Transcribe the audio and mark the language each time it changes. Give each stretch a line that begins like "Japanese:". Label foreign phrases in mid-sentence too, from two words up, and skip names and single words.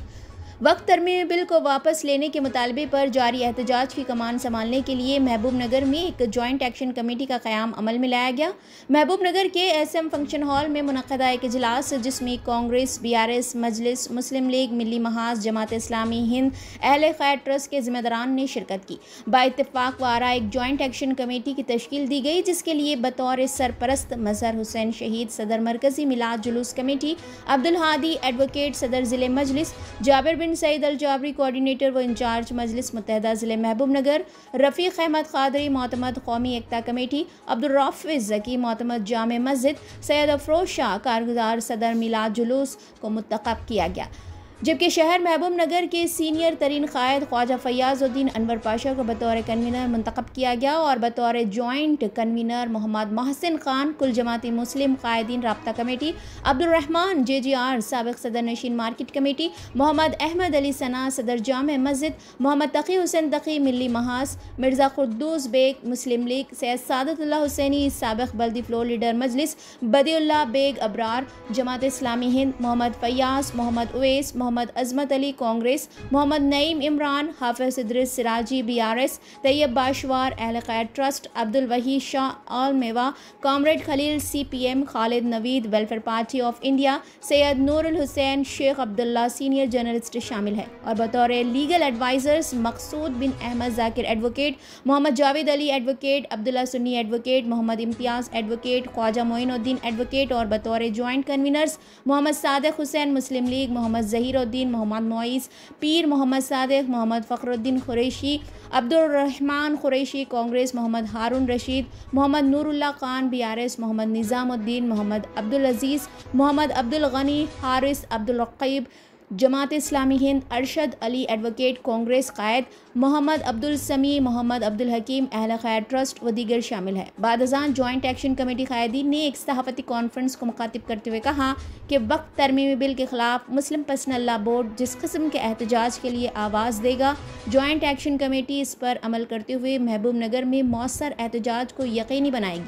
Urdu: وقف ترمیمی بل کو واپس لینے کے مطالبے پر جاری احتجاج کی کمان سنبھالنے کے لیے محبوب نگر میں ایک
English: joint action committee
Urdu: کا قیام عمل میں لایا گیا. محبوب نگر کے SM فنکشن ہال میں منعقدہ ایک اجلاس جس میں کانگریس، BRS، مجلس، مسلم لیگ، ملی محاذ، جماعت اسلامی ہند، اہل خیر ٹرسٹ کے ذمہ داران نے شرکت کی. باتفاق آرا ایک
English: joint action committee
Urdu: کی تشکیل دی گئی، جس کے لیے بطور سرپرست مظہر حسین شہید صدر مرکزی میلاد جلوس کمیٹی، عبد الہادی ایڈووکیٹ صدر ضلع مجلس، جابر بن سعید الجابری کوآرڈینیٹر و انچارج مجلس متحدہ ضلع محبوب نگر، رفیق احمد قادری معتمد قومی ایکتا کمیٹی، عبد الرافض ذکی معتمد جامع مسجد، سید افروز شاہ کارگزار صدر میلاد جلوس کو منتخب کیا گیا. جبکہ شہر محبوب نگر کے سینئر ترین قائد خواجہ فیاض الدین انور پاشا کو بطور کنوینر منتخب کیا گیا اور بطور
English: joint convener
Urdu: محمد محسن خان کل جماعتی مسلم قائدین رابطہ کمیٹی، عبد الرحمان JGR سابق صدر نشین مارکیٹ کمیٹی، محمد احمد علی ثنا صدر جامع مسجد، محمد تقی حسین تقی ملی محاذ، مرزا قدوس بیگ مسلم لیگ، سید سعادت اللہ حسینی سابق بلدی
English: floor leader
Urdu: مجلس، بدیع اللہ بیگ ابرار جماعت اسلامی ہند، محمد فیاض، محمد اویس، محمد عظمت علی کانگریس، محمد نعیم عمران، حافظ ادریس سراجی BRS، طیب باشوار اہل خیر ٹرسٹ، عبد الوحید شاہ آل میوہ، کامریڈ خلیل CPM، خالد نوید ویلفیئر پارٹی آف انڈیا، سید نور الحسین، شیخ عبداللہ
English: senior journalist
Urdu: شامل ہے اور بطور
English: legal advisers
Urdu: مقصود بن احمد ذاکر ایڈووکیٹ، محمد جاوید علی ایڈووکیٹ، عبداللہ سنی ایڈووکیٹ، محمد امتیاز ایڈووکیٹ, خواجہ معین الدین ایڈووکیٹ اور بطور
English: joint conveners
Urdu: محمد صادق حسین مسلم لیگ، محمد ظہیر الدین، محمد معیز پیر، محمد صادق، محمد فخر الدین قریشی، عبد الرحمان قریشی کانگریس، محمد ہارون رشید، محمد نور اللہ خان BRS، محمد نظام الدین، محمد عبد العزیز، محمد عبد الغنی حارث، عبد الرقیب جماعت اسلامی ہند، ارشد علی ایڈووکیٹ کانگریس قائد، محمد عبد السمیع، محمد عبد الحکیم اہل خیر ٹرسٹ و دیگر شامل ہے. بعد ازاں
English: joint action committee
Urdu: قائدین نے ایک صحافتی کانفرنس کو مخاطب کرتے ہوئے کہا کہ وقت ترمیمی بل کے خلاف مسلم پرسنل لا بورڈ جس قسم کے احتجاج کے لیے آواز دے گا,
English: joint action committee
Urdu: اس پر عمل کرتے ہوئے محبوب نگر میں موثر احتجاج کو یقینی بنائے گی.